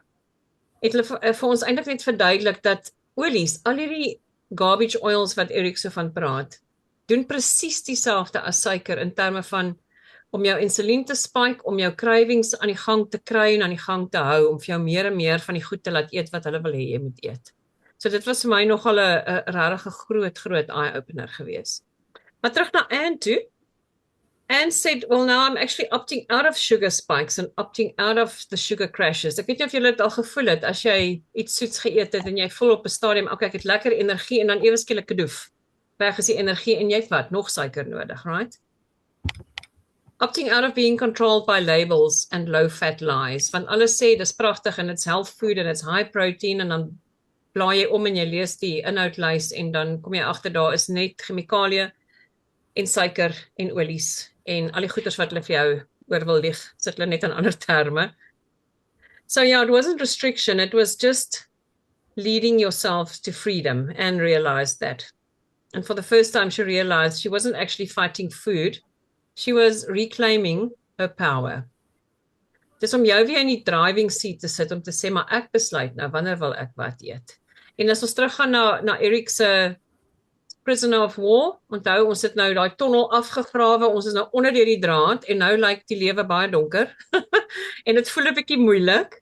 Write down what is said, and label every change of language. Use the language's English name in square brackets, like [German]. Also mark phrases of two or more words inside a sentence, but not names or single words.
[Afrikaans] Het hulle vir ons eintlik net verduidelik dat olies, al hierdie [English] garbage oils [Afrikaans] wat Erik so van praat, doen presies dieselfde as suiker in terme van om jou insulien te spike, om jou cravings aan die gang te kry en aan die gang te hou, om vir jou meer en meer van die goed te laat eet wat hulle wil hê jy moet eet. So dit was vir my nogal 'n regtig groot eye-opener geweest. Maar terug na Anne toe. [English] Anne said, well, now I'm actually opting out of sugar spikes and opting out of the sugar crashes. [Afrikaans] Ek weet nie of julle dit al gevoel het, as jy iets soets geëet het en jy voel op 'n stadium, okay, ek het lekker energie en dan ewe skielik kadoef. Weg is die energie en jy het wat? Nog suiker nodig, right? [English] Opting out of being controlled by labels and low-fat lies. [Afrikaans] Want alles sê, dis pragtig en [English] it's health food and it's high protein [Afrikaans] en dan blaai jy om en jy lees die inhoudlys en dan kom jy agter daar is net chemikalieë en suiker en olies en al die goeders wat hulle vir jou oor wil lieg, sit hulle net in ander terme. [English] So yeah, it wasn't restriction, it was just leading yourself to freedom and realized that. And for the first time she realized she wasn't actually fighting food, she was reclaiming her power. [Afrikaans] Dis om jou weer in die [English] driving seat [Afrikaans] te sit om te sê, maar ek besluit nou, wanneer wil ek wat eet? En as ons teruggaan na Erik se Prisoner of War, onthou, ons het nou daai tonnel afgegrawe, ons is nou onder deur die draad, en nou lyk die lewe baie donker, en dit voel 'n bietjie moeilik.